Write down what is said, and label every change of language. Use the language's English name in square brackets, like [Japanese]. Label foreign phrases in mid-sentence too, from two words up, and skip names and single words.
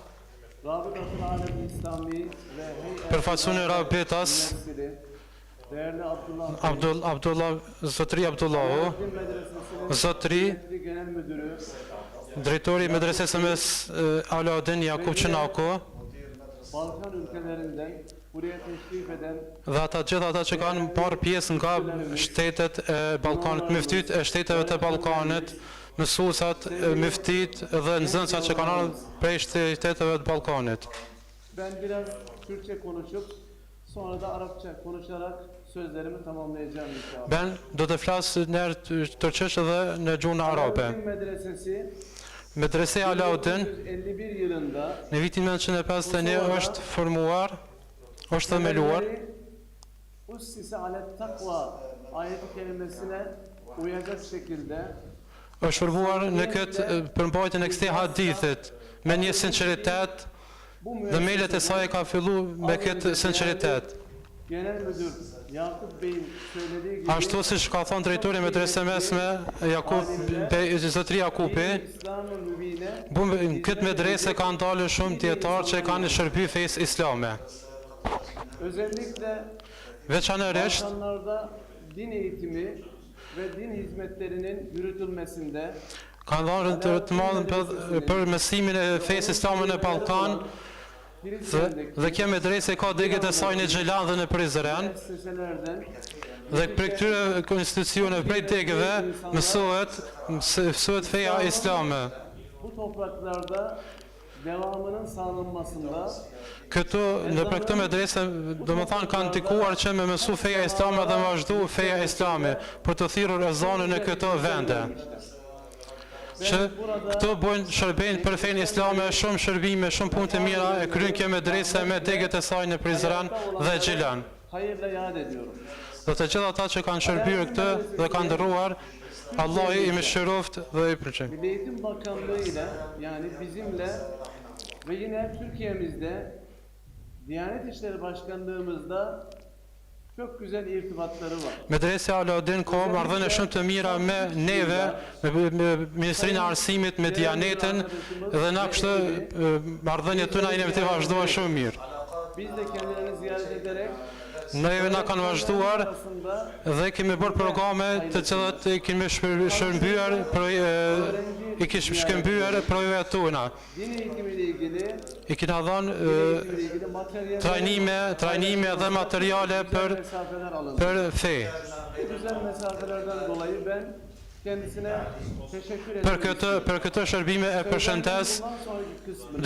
[Turkish] Rabitatul Alem İslami ve [Albanian] përfaqësuesi i Rabitas, [Turkish] değerli [Albanian] Zotri Abdullahu, Zotri [Turkish] Genel Müdürü, [Albanian] drejtori i medresesë mes Alauddin Jakub Çenako [Turkish] Balkan ülkelerinden buraya teşrif eden [Albanian] dhe ata gjithë ata që kanë marrë pjesë nga shtetet e Ballkanit, myftyt e shteteve të Ballkanit, mësuesat, myftit dhe nxënësat që kanë ardhur prej shteteve të Ballkanit. [Turkish] ben biraz Türkçe konuşup sonra da Arapça konuşarak sözlerimi tamamlayacağım inşallah. [Albanian] Ben do të flas në turqisht dhe në gjuhën arabe. [Turkish] Alauddin Medresesi [Albanian] Medrese Alauddin [Turkish] 1951 yılında [Albanian] në vitin 1951 është formuar, është themeluar [Arabic] Ussise alet takva [Turkish] ayeti kelimesine uyacak şekilde [Albanian] është formuar në këtë përmbajtjen e këtij hadithit me një sinqeritet [Turkish] bu [Albanian] dhe melet e saj ka fillu me këtë sinqeritet. [Turkish] Genel Müdür Yakup Bey'in söylediği gibi [Albanian] Ashtu siç ka thënë drejtori i medresës mesme Jakub Bey Zotri Jakupi, [Turkish] İslam-ı Mübine [Albanian] këtë medrese kanë dalë shumë dietarë që kanë shërby fesë islame. [Turkish] özellikle [Albanian] Veçanërisht [Turkish] Balkanlarda din eğitimi ve din hizmetlerinin yürütülmesinde [Albanian] kanë dhënë të madhen për mësimin e fesë islame në Ballkan dhe kjo medrese ka degët e saj në Xhelan dhe në Prizren [Turkish] müesseselerden [Albanian] dhe për këtyre konstitucione prej degëve mësohet feja islame. [Turkish] bu topraklarda devamının sağlanmasında [Albanian] Këtu në për këtë medrese domethënë kanë ndikuar që me mësu feja islame dhe me vazhdu feja islame për të thirrur ezanin në këto vende. Që këto bojnë shërbejnë për fenë islame, shumë shërbime, shumë punë të mira e kryen kjo medrese me degët e saj në Prizren dhe Xhelan. [Turkish] hayırla yad ediyorum. [Albanian] Dhe të gjithë ata që kanë shërbyer këtë dhe kanë ndërruar, Allah i mëshiroft dhe i përqej. [Turkish] Milli Eğitim Bakanlığı ile yani bizimle ve yine Türkiye'mizde Diyanet İşleri Başkanlığımızda çok güzel irtibatları var. [Albanian] Medrese Alauddin ka marrëdhënie shumë të mira me neve, me Ministrinë e Arsimit, me Dianetin dhe na kështu marrëdhëniet tona janë të vazhduar shumë mirë. [Turkish] Biz de kendilerini ziyaret ederek [Albanian] Neve na kanë vazhduar [Turkish] arasında [Albanian] dhe kemi bërë programe të cilat i kemi shërbyer, i kishim shkëmbyer projektet tona. [Turkish] din eğitimiyle ilgili [Albanian] I kena dhënë [Turkish] ilgili [Albanian] trajnime dhe materiale [Turkish] mesafeler alındı. [Albanian] për fe. [Turkish] Bu güzel mesafelerden dolayı ben kendisine teşekkür ederim. [Albanian] Për këtë shërbime e përshëndes [Turkish] Bundan sonraki kısmını